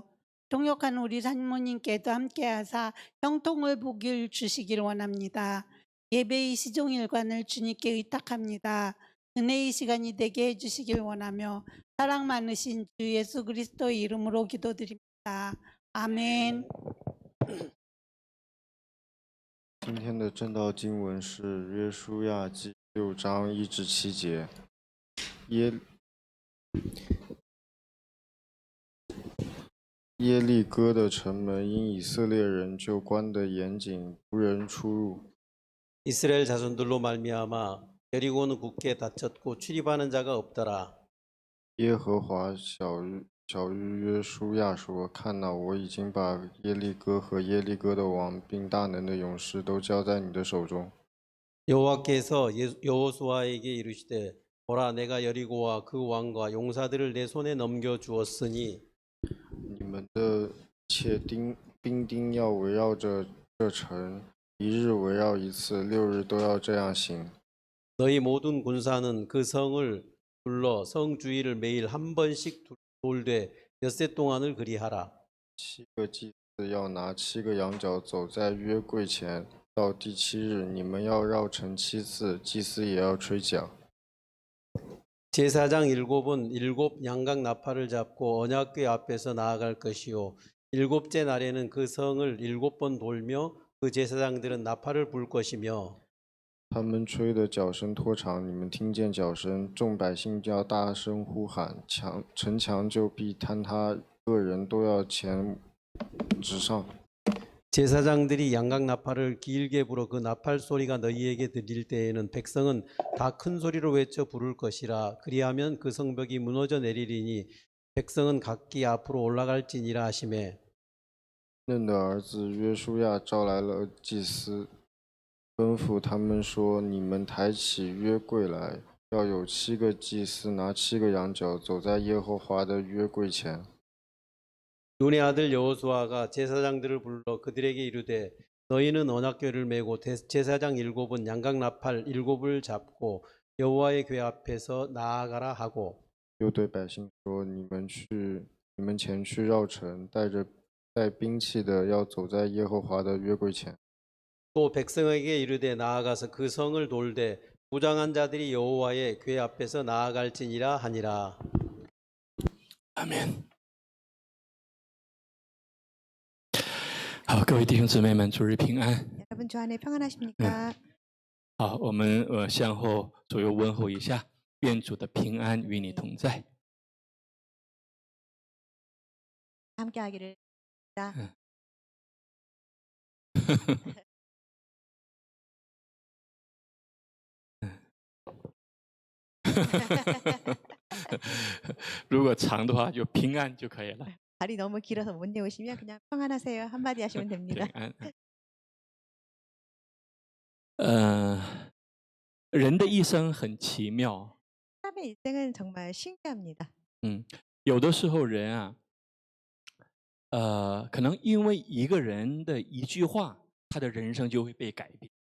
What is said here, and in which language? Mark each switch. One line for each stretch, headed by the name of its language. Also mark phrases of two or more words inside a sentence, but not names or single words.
Korean: 통역한 우리 사모님께도 함께하사 형통을 복을 주시길 원합니다. 예배의 시종일관을 주님께 의탁합니다. 은혜의 시간이 되게 해주시길 원하며 사랑 많으신 주 예수 그리스도의 이름으로 기도드립니다. 아멘.
Chinese: 今天的正道经文是约书亚记6章1至7节。耶利哥的城门因以色列人就关得严谨，无人出入。
Korean: 이스라엘 자손들로 말미암아 여리고는 굳게 닫혔고 출입하는 자가 없더라.
Chinese: 耶和华晓谕约书亚说：“看哪，我已经把耶利哥和耶利哥的王，并大能的勇士都交在你的手中。”
Korean: 여호와께서 여호수아에게 이르시되 보라 내가 여리고와 그 왕과 용사들을 내 손에 넘겨 주었으니
Chinese: 你们的且兵丁要围绕着这城，一日围绕一次，6日都要这样行。
Korean: 너희 모든 군사는 그 성을 둘러 성 주위를 매일 한 번씩 돌되 엿새 동안을 그리하라.
Chinese: 7 个祭司要拿7个羊角走在约柜前，到第7日，你们要绕城7次，祭司也要吹角。
Korean: 제사장 7은 7 양각 나팔을 잡고 언약궤 앞에서 나아갈 것이요 7째 날에는 그 성을 7번 돌며 그 제사장들은 나팔을 불 것이며
Chinese: 他们吹的角声拖长，你们听见角声，众百姓要大声呼喊，城墙就必坍塌，个人都要前直上。
Korean: 제사장들이 양각 나팔을 길게 불어 그 나팔 소리가 너희에게 들릴 때에는 백성은 다 큰 소리로 외쳐 부를 것이라. 그리하면 그 성벽이 무너져 내리리니 백성은 각기 앞으로 올라갈지니라 하시매.
Chinese: 嫩的儿子约书亚招来了祭司，吩咐他们说：“你们抬起约柜来，要有7个祭司拿7个羊角，走在耶和华的约柜前。”
Korean: 눈의 아들 여호수아가 제사장들을 불러 그들에게 이르되 너희는 언약궤를 메고 제사장 7은 양각 나팔 7을 잡고 여호와의 궤 앞에서 나아가라 하고
Chinese: 又对百姓说：“你们前去绕城，带兵器的要走在耶和华的约柜前。”
Korean: 또 백성에게 이르되 나아가서 그 성을 돌되 무장한 자들이 여호와의 궤 앞에서 나아갈지니라 하니라. 아멘.
Chinese: 好，各位弟兄姊妹们，主日平安。
Korean: 여러분 주 안에 평안하십니까?
Chinese: 好，我们向后左右问候一下，愿主的平安与你同在。
Korean: 함께하기를 바랍니다. 음.
Chinese: 如果长的话，就平安就可以了。
Korean: 발이 너무 길어서 못 내오시면 그냥 평안하세요 한마디 하시면 됩니다.
Chinese: 平安。人的一生很奇妙。
Korean: 사람의 인생은 정말 신기합니다.
Chinese: 有的时候人啊，可能因为一个人的一句话，他的人生就会被改变。